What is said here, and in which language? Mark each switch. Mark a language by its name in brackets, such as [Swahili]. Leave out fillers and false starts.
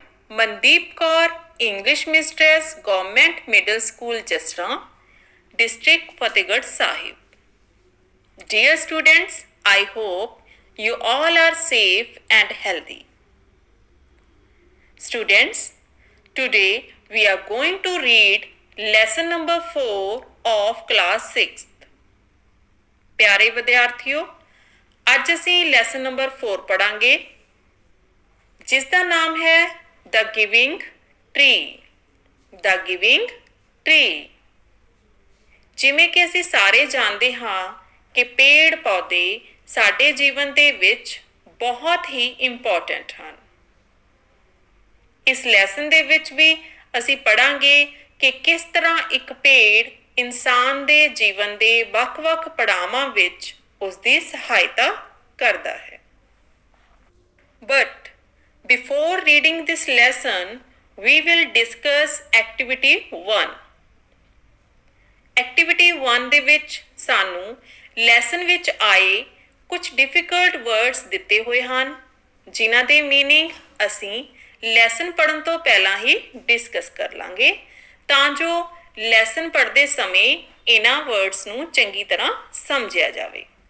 [English] Mandeep Kaur, English mistress, government middle school Jasra, district Fatehgarh Sahib. Dear students, I hope you all are safe and healthy. Students, today we are going to read lesson number 4 of class 6th. [Punjabi] ਪਿਆਰੇ ਵਿਦਿਆਰਥੀਓ, ਅੱਜ ਅਸੀਂ lesson number 4 ਪੜਾਂਗੇ ਜਿਸ ਦਾ ਨਾਮ ਹੈ The Giving Tree. The Giving Tree. ਜਿਵੇਂ ਕਿ ਅਸੀਂ ਸਾਰੇ ਜਾਣਦੇ ਹਾਂ ਕਿ ਪੇੜ ਪੌਦੇ ਸਾਡੇ ਜੀਵਨ ਦੇ ਵਿੱਚ ਬਹੁਤ ਹੀ ਇੰਪੋਰਟੈਂਟ ਹਨ। ਇਸ ਲੈਸਨ ਦੇ ਵਿੱਚ ਵੀ ਅਸੀਂ ਪੜਾਂਗੇ ਕਿ ਕਿਸ ਤਰ੍ਹਾਂ ਇੱਕ ਪੇੜ ਇਨਸਾਨ ਦੇ ਜੀਵਨ ਦੇ ਵੱਖ-ਵੱਖ ਪੜਾਵਾਂ ਵਿੱਚ ਉਸ ਦੀ ਸਹਾਇਤਾ ਕਰਦਾ ਹੈ। [English] But before reading this lesson, we will discuss activity 1. [Punjabi] Activity 1 ਦੇ ਵਿੱਚ ਸਾਨੂੰ ਲੈਸਨ ਵਿੱਚ ਆਏ ਕੁਝ ਡਿਫਿਕਲਟ ਵਰਡਸ ਦਿੱਤੇ ਹੋਏ ਹਨ ਜਿਨ੍ਹਾਂ ਦੇ ਮੀਨਿੰਗ ਅਸੀਂ ਲੈਸਨ ਪੜ੍ਹਨ ਤੋਂ ਪਹਿਲਾਂ ਹੀ ਡਿਸਕਸ ਕਰ ਲਾਂਗੇ ਤਾਂ ਜੋ ਲੈਸਨ ਪੜ੍ਹਦੇ ਸਮੇਂ ਇਹਨਾਂ ਵਰਡਸ ਨੂੰ ਚੰਗੀ ਤਰ੍ਹਾਂ ਸਮਝਿਆ ਜਾਵੇ।